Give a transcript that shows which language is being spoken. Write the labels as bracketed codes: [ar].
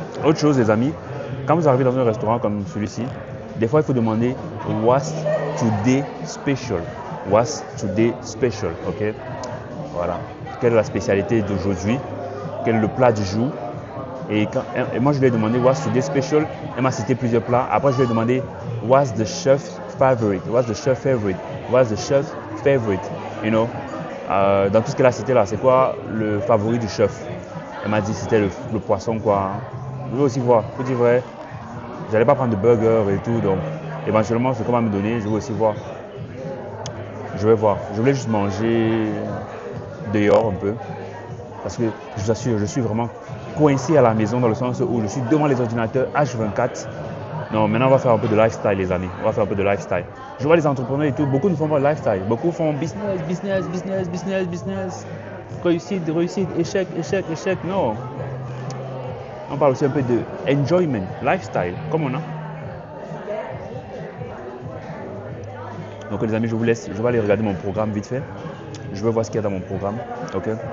[fr] Autre chose, les amis, quand vous arrivez dans un restaurant comme celui-ci, des fois il faut demander [en] What's today special? What's today special? [fr] Ok. Voilà. Quelle est la spécialité d'aujourd'hui? Quel est le plat du jour? Et moi je lui ai demandé [en] What's today special? [fr] Elle m'a cité plusieurs plats. Après je lui ai demandé [en] What's the chef's favorite? What's the chef's favorite? What's the chef's favorite? You know? [fr] Dans tout ce qu'elle a cité là, c'est quoi le favori du chef? Elle m'a dit c'était le poisson quoi. Je veux aussi voir, pour dire vrai, j'allais pas prendre de burger et tout, donc éventuellement ce qu'on va me donner, je veux aussi voir. Je vais voir. Je voulais juste manger dehors un peu. Parce que je vous assure, je suis vraiment coincé à la maison dans le sens où je suis devant les ordinateurs H24. Non, maintenant on va faire un peu de lifestyle les amis. On va faire un peu de lifestyle. Je vois les entrepreneurs et tout, beaucoup ne font pas de lifestyle. Beaucoup font business, business, business, business, business. Réussite, réussite, échec, échec, échec. Non. On parle aussi un peu de enjoyment, lifestyle, comme on a. Donc les amis, je vous laisse. Je vais aller regarder mon programme vite fait. Je vais voir ce qu'il y a dans mon programme. Ok.